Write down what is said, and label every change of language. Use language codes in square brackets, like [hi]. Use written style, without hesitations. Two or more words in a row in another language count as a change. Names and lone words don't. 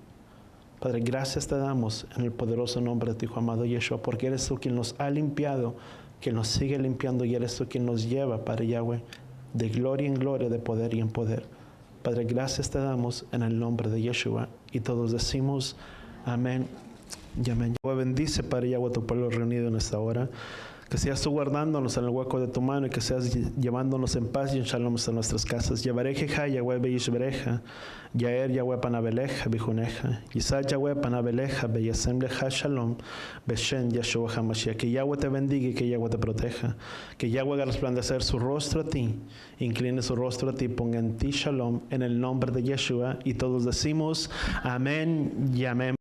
[es] Padre, gracias te damos en el poderoso nombre de tu Hijo amado Yeshua, porque eres tú quien nos ha limpiado, quien nos sigue limpiando, y eres tú quien nos lleva, Padre Yahweh, de gloria en gloria, de poder y en poder. Padre, gracias te damos en el nombre de Yeshua, y todos decimos amén y amén. Yahweh bendice, Padre Yahweh, a tu pueblo reunido en esta hora. Que seas tú guardándonos en el hueco de tu mano y que seas llevándonos en paz y en shalom a nuestras casas. [he] יברכך יהוה וישמרך יאר יהוה פניו אליך ויחנך ישא יהוה פניו אליך וישם לך שלום בשם ישוע המשיח. [es] Que Yahweh te bendiga y que Yahweh te proteja. Que Yahweh haga resplandecer su rostro a ti, incline su rostro a ti, ponga en ti shalom, en el nombre de Yeshua. Y todos decimos amén y amén.